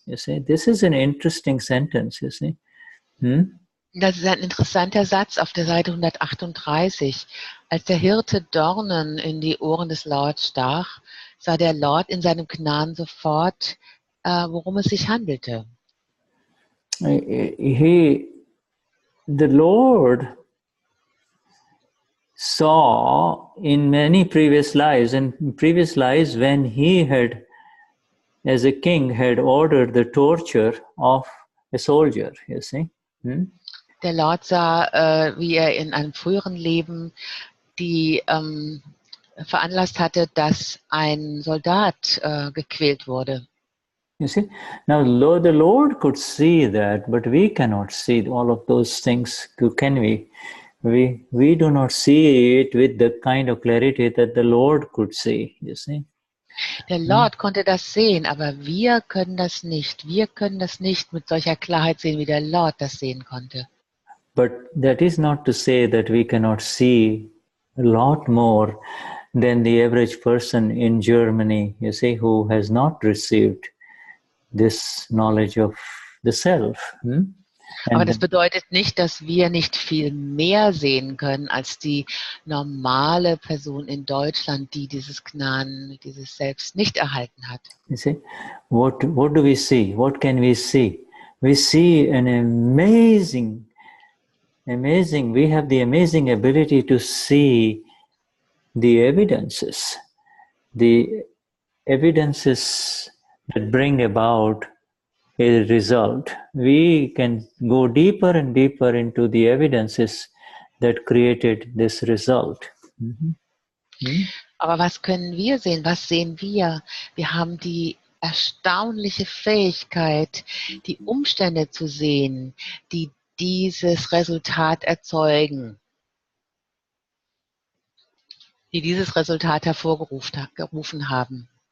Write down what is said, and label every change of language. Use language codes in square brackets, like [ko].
[en] You see, this is an interesting sentence, you see. [de] Das ist ein interessanter Satz auf der Seite 138. Als der Hirte Dornen in die Ohren des Lords stach, sah der Lord in seinem Gnan sofort, worum es sich handelte. [en] The Lord saw in many previous lives, when he had, as a king, had ordered the torture of a soldier, you see. [de] Der Lord sah, wie er in einem früheren Leben die veranlasst hatte, dass ein Soldat gequält wurde. [en] You see, now the Lord could see that, but we cannot see all of those things, can we? We do not see it with the kind of clarity that the Lord could see, you see. [de] Der Lord konnte das sehen, aber wir können das nicht. Wir können das nicht mit solcher Klarheit sehen, wie der Lord das sehen konnte. [en] But that is not to say that we cannot see a lot more than the average person in Germany, you see, who has not received this knowledge of the self. [de] Aber das bedeutet nicht, dass wir nicht viel mehr sehen können als die normale Person in Deutschland, die dieses Gnan, dieses Selbst nicht erhalten hat. [en] You see, what do we see? What can we see? We see an amazing, we have the amazing ability to see the evidences that bring about a result. We can go deeper and deeper into the evidences that created this result. [de] Aber was können wir sehen? Was sehen wir? Wir haben die erstaunliche Fähigkeit, die Umstände zu sehen, die dieses Resultat erzeugen, die dieses Resultat hervorgerufen haben.